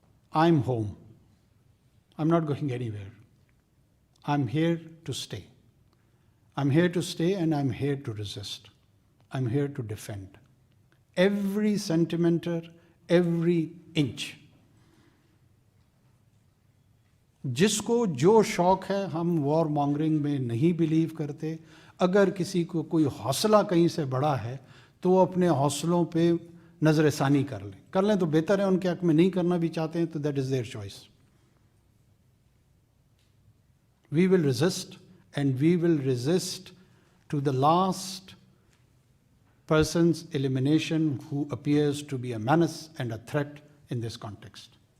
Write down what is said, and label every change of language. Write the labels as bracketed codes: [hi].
[en] I am home, I'm not going anywhere. I'm here to stay. I'm here to stay and I'm here to resist. I'm here to defend. Every centimeter, every inch. [ur] جس کو جو شوق ہے, ہم وار مانگرنگ میں نہیں blue کرتے. اگر کسی کو کوئی حوصلہ کہیں سے بڑا ہے تو وہ اپنے حوصلوں پہ نظر ثانی کر لیں تو بہتر ہے. ان کے حق میں نہیں کرنا بھی چاہتے ہیں تو [en] That is their choice. We will resist, and we will resist to the last person's elimination who appears to be a menace and a threat in this context.